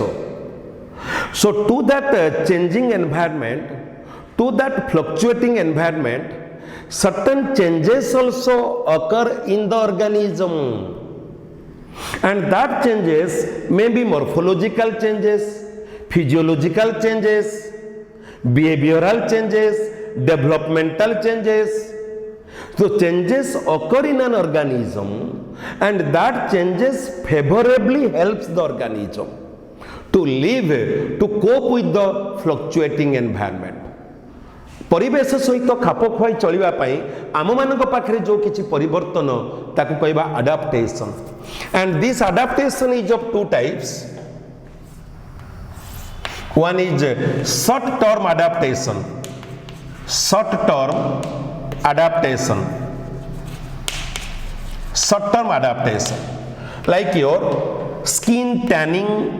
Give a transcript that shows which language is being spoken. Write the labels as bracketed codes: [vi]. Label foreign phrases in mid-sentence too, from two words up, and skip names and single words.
[en] So to that changing environment, to that fluctuating environment, certain changes also occur in the organism, and that changes may be morphological changes, physiological changes, behavioral changes, developmental changes. So changes occur in an organism, and that changes favorably helps the organism to live, to cope with the fluctuating environment. [or] ପରିବେଶ ସହିତ ଖାପ ଖୁଆଇ ଚଳିବା ପାଇଁ ଆମ ମାନଙ୍କ ପାଖରେ ଯୋ କିଛି ପରିବର୍ତ୍ତନ ତାକୁ କହିବା ଆଡାପ୍ଟେସନ [en] and this adaptation is of two types one is short term adaptation like your skin tanning